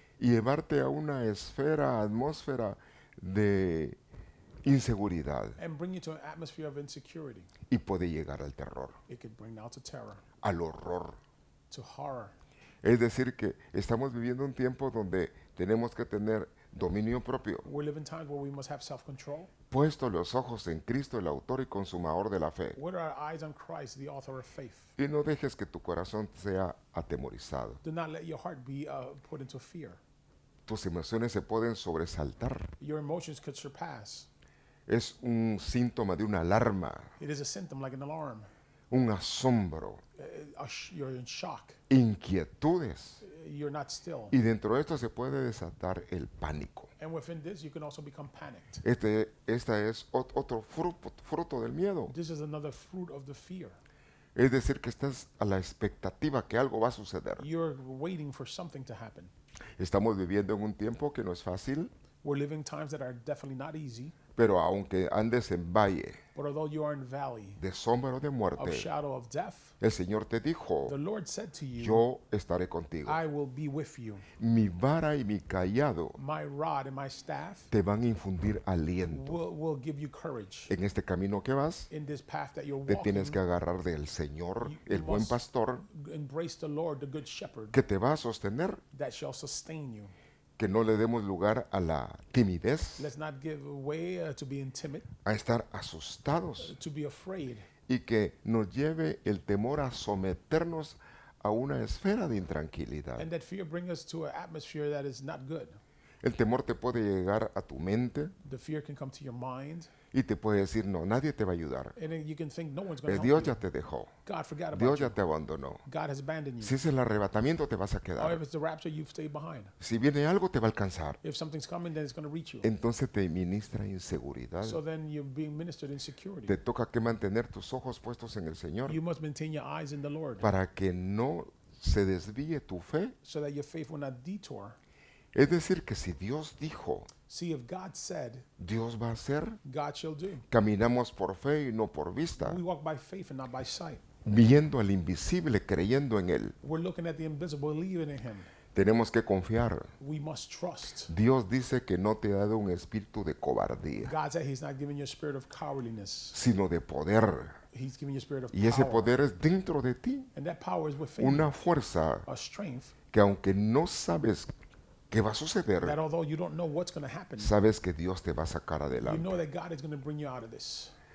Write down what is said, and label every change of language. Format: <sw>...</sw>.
<es>y llevarte a una esfera, atmósfera de inseguridad</es> <en>and bring you to an atmosphere of insecurity.</en> <es>y puede llegar al terror,</es> <en>It could bring out to terror,</en> <es>al horror.</es> <en>to horror.</en> <es>Es decir, que estamos viviendo un tiempo donde tenemos que tener dominio propio,</es> <en>We live in times where we must have self-control.</en> <es>puesto los ojos en Cristo, el autor y consumador de la fe.</es> <en>What are our eyes on Christ, the author of faith?</en> <es>Y no dejes que tu corazón sea atemorizado.</es> <en>Do not let your heart be put into fear.</en> <es>Tus emociones se pueden sobresaltar.</es> <en>Your emotions could surpass.</en> <es>Es un síntoma de una alarma,</es> <en>It is a symptom like an alarm.</en> <es>un asombro,</es> <en>You're in shock.</en> <es>inquietudes.</es> <en>You're not still.</en> <es>Y dentro de esto se puede desatar el pánico.</es> <en>And within this, you can also become panicked.</en> <es>Esta es otro fruto del miedo.</es> <en>This is another fruit of the fear.</en> <es>Es decir, que estás a la expectativa que algo va a suceder.</es> <en>You're waiting for something to happen.</en> <es>Estamos viviendo en un tiempo que no es fácil,</es> <en>We're living times that are definitely not easy.</en> <es>pero aunque andes en valle</es> <en>But although you are in valley</en> <es>de sombra o de</es> <en>of</en> <es>muerte,</es> <en>shadow of death,</en> <es>el Señor te dijo,</es> <en>the Lord said to you,</en> <es>yo estaré contigo.</es> <en>I will be with you.</en> <es>Mi vara y mi callado</es> <en>My rod and my staff</en> <es>te van a infundir aliento.</es> <en>will give you courage.</en> <es>En este camino que vas,</es> <en>In this path that you're</en> <es>te</es> <en>walking,</en> <es>tienes que agarrar del Señor,</es> <en>You</en> <es>el buen</es> <en>must-</en> <es>pastor,</es> <en>embrace the Lord, the good shepherd,</en> <es>que te va a sostener,</es> <en>that shall sustain you.</en> <es>que no le demos lugar a la timidez,</es> <en>Let's not give way to being timid,</en> <es>a estar asustados,</es> <en>to be afraid,</en> <es>y que nos lleve el temor a someternos a una esfera de intranquilidad.</es> <en>and that fear bring us to an atmosphere that is not good.</en> <es>El temor te puede llegar a tu mente</es> <en>The fear can come to your mind,</en> <es>y te puede decir, no, nadie te va a ayudar.</es> <en>and then you can think no one's going to</en> <es>Dios</es> <en>help</en> <es>ya</es> <en>you.</en> <es>te dejó,</es> <en>God forgot about</en> <es>Dios</es> <en>you.</en> <es>ya te abandonó.</es> <en>God has abandoned you.</en> <es>Si es el arrebatamiento, te vas a</es> <en>Or</en> <es>quedar.</es> <en>if it's the rapture, you stay behind.</en> <es>Si viene algo, te va a alcanzar.</es> <en>If something's coming, then it's going to reach you.</en> <es>Entonces te ministra inseguridad.</es> <en>So then you're being ministered insecurity.</en> <es>Te toca que mantener tus ojos puestos en el Señor</es> <en>You must maintain your eyes in the Lord</en> <es>para que no se desvíe tu fe.</es> <en>so that your faith will not detour.</en> <es>Es decir, que si Dios dijo,</es> <en>See, if God said,</en> <es>Dios va a hacer,</es> <en>God shall do.</en> <es>caminamos por fe y no por vista,</es> <en>We walk by faith and not by sight.</en> <es>viendo al invisible, creyendo en Él.</es> <en>We're looking at the invisible, believing in Him.</en> <es>Tenemos que confiar.</es> <en>We must trust.</en> <es>Dios dice que no te ha dado un espíritu de cobardía,</es> <en>God said He's not giving you a spirit of cowardliness.</en> <es>sino de poder.</es> <en>He's giving you a spirit of</en> <es>Y ese</es> <en>power.</en> <es>poder es dentro de ti,</es> <en>And that power is within you.</en> <es>una fuerza</es> <en>A strength</en> <es>que aunque no sabes qué va a</es> <en>that</en> <es>suceder,</es> <en>although you don't know what's going to happen,</en> <es>sabes que Dios te va a sacar</es> <en>you</en> <es>adelante.</es> <en>know that God is going to bring you out of this.</en>